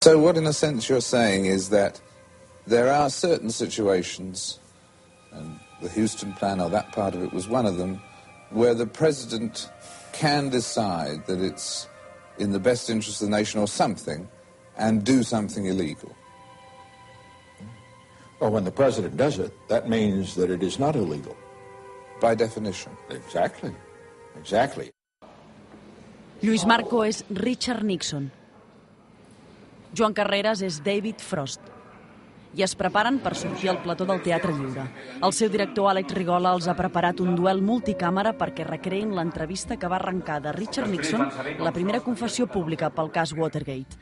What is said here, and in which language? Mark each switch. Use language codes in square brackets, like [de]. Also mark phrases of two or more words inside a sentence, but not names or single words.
[en] So what, in a sense, you're saying is that there are certain situations, and the Houston plan, or that part of it was one of them, where the president can decide that it's in the best interest of the nation or something, and do something illegal. Well, when the president does it, that means that it is not illegal. By definition. Exactly. Exactly. [ca] Lluís Marco és Richard Nixon. Joan Carreras és David Frost. I es preparen per sortir al plató del Teatre Lliure. El seu director, Alex Rigola, els ha preparat un duel multicàmera perquè recreïn l'entrevista que va arrencar de Richard Nixon la primera confessió pública pel cas Watergate.